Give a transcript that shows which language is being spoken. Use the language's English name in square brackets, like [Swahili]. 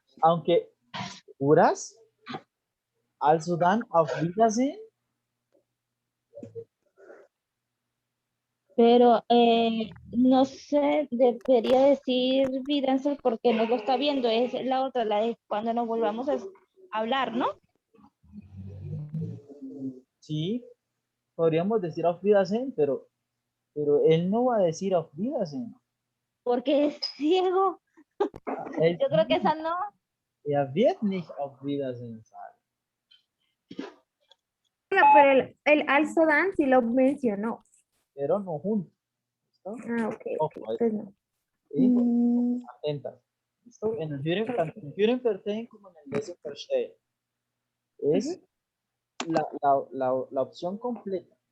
[Spanish] Aunque puras, [German] also dann, auf Wiedersehen. [Spanish] Pero no sé, debería decir Vidensel porque no lo está viendo, es la otra, la de cuando nos volvamos a hablar, ¿no? Sí, podríamos decir [German] auf Wiedersehen, [Spanish] pero él no va a decir auf Wiedersehen. Porque es ciego. Él, Yo creo que esa no. [German] wird nicht auf Wiedersehen sagen. [Spanish] No, pero el [German] also dan [Spanish] sí lo mencionó. Pero no juntos. ¿Listo? Ah, ok. Ojo, Entonces no. y atentas. ¿Listo? En el Hören, tanto en el [German] Hören verstehen [Spanish] como en el [German] Lesen verstehen. [Spanish] Es la opción completa.